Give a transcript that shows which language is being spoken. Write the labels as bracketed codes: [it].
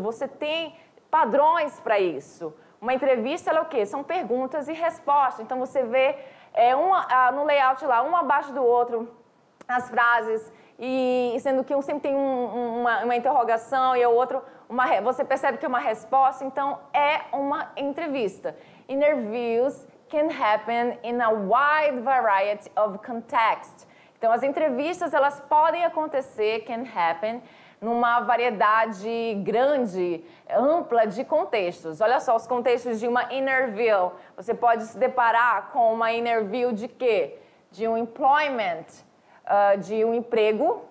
[pt] Você tem padrões para isso. Uma entrevista ela é o quê? São perguntas e respostas. Então você vê no layout lá, um abaixo do outro, as frases, e sendo que um sempre tem uma interrogação e o outro, você percebe que é uma resposta, então é uma entrevista. [en] Interviews can happen in a wide variety of contexts. [pt] Então as entrevistas elas podem acontecer, [en] can happen, [pt] numa variedade grande, ampla de contextos. Olha só, os contextos de uma interview. Você pode se deparar com uma interview de quê? De um employment, de um emprego.